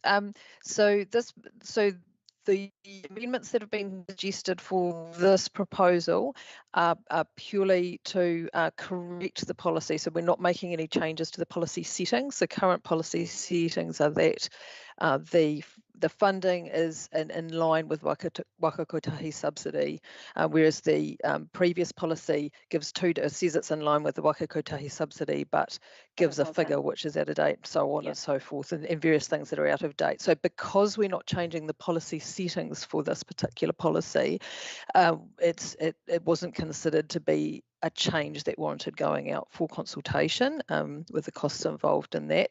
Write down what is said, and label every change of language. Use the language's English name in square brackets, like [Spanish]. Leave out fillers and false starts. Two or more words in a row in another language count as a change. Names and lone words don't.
[English] So the amendments that have been suggested for this proposal are purely to correct the policy. So we're not making any changes to the policy settings. The current policy settings are that the funding is in line with waka kotahi subsidy, whereas the previous policy says it's in line with the waka kotahi subsidy, but gives a figure which is out of date, so on and so forth, and various things that are out of date. So because we're not changing the policy settings for this particular policy, it wasn't considered to be a change that warranted going out for consultation, with the costs involved in that.